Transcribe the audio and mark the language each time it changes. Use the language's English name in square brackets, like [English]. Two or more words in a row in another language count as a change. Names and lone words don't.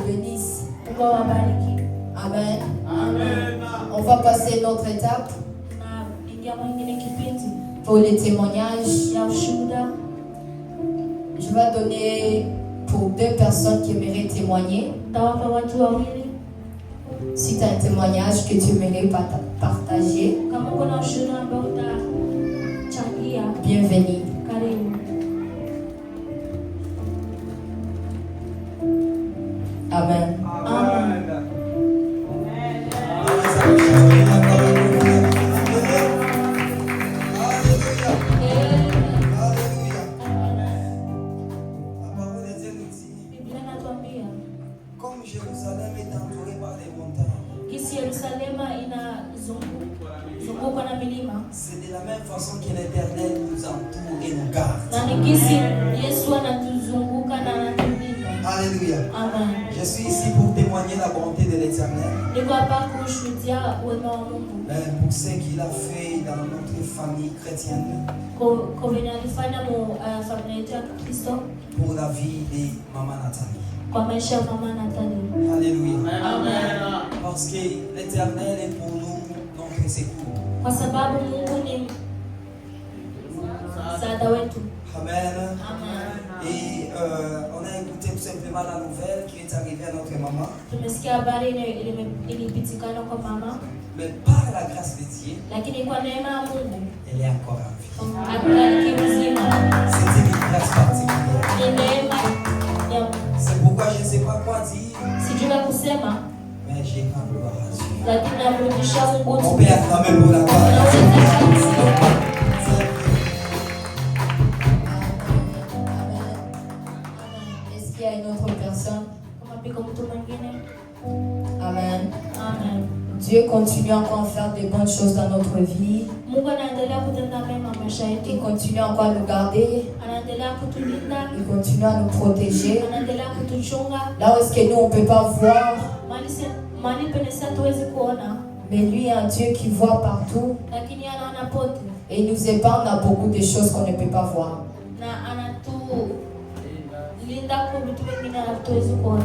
[French] bénisse. [Swahili] Mungu awabariki. Amen. [French] On va passer à une autre étape [Swahili] Na ingia mwingine kipindi [French] pour les témoignages. [Swahili] ya ushuhuda. [French] Je vais donner pour 2 personnes qui aimeraient témoigner. [Swahili] Tawapa watu wawili. [French] Si tu as un témoignage que tu aimerais partager, [Swahili] Kama uko na ushuhuda ambao utachangia, [French] bienvenue. [Swahili] karibu. Amen. Amen. Biblia inatuambia [French] Comme Jérusalem est entourée par des montagnes, [Swahili] kisi Yerusalema inazungukwa na milima, [French] c'est de la même façon que l'Éternel nous entoure et nous garde. [Swahili] na ni kisi Yesu anatuzunguka na anatulinda. [French] Alléluia. Amen. Je suis ici pour témoigner la bonté de l'Éternel. [Swahili] Niko hapa kushuhudia wema wa Mungu [French] Pour ce qu'il a fait dans notre famille chrétienne, [Swahili] kwa venye alifanya mu familia yetu ya Kristo, [French] pour la vie de Maman Nathalie. [Swahili] kwa maisha ya mama Nathalie. [French] Alléluia. Amen. Parce que l'Éternel est pour nous notre secours. [Swahili] Kwa sababu Mungu ni msaada wetu. [French] Amen. Amen. Et on a écouté tout simplement la nouvelle qui est arrivée à notre maman. [Swahili] Tumesikia habari ilipitikana kwa mama, [French] Mais par la grâce de Dieu, [Swahili] lakini kwa neema ya Mungu [French] elle est encore en vie. [Swahili] akaliki mzima. [French] C'est une grâce particulière. [Swahili] Ni neema ya [French] C'est pourquoi je ne sais pas quoi dire, [Swahili] sijui la kusema, [French] mais j'ai quand même gloire à Dieu. [Swahili] lakini namrudishia Mungu [French] On [Swahili] tu. [French] peut acclamer pour la gloire. Est-ce qu'il y a une autre personne? [Swahili] Kama piko mtu mwingine. [French] Amen. Amen. Dieu continue encore à faire de bonnes choses dans notre vie. [Swahili] Mungu anaendelea kutenda mema maisha [French] Il [Swahili] yetu. [French] continue encore à nous garder. [Swahili] Anaendelea kutulinda, [French] Il continue à nous protéger. [Swahili] anaendelea kutuchunga. [French] Là où est-ce que nous, on ne peut pas voir, [Swahili] Mali penye sisi hatuwezi kuona, [French] mais lui est un Dieu qui voit partout. [Swahili] lakini anaona pote [French] Et il nous épargne à beaucoup de choses qu'on ne peut pas voir. [Swahili] na anatulinda kwa vitu vingine hatuwezi kuona.